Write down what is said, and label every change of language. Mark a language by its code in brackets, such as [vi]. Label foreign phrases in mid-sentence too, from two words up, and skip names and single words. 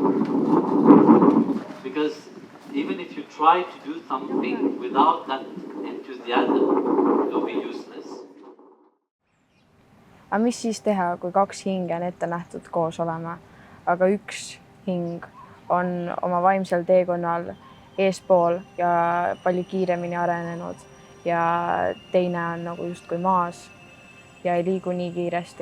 [en] Because even if you try to do something without that enthusiasm, you'll be useless. [et] Aga mis siis teha, kui kaks hinge on ette nähtud koos olema, aga üks hing on oma vaimsel teekonnal eespool ja palju kiiremini arenenud ja teine on nagu justkui maas ja ei liigu nii kiiresti.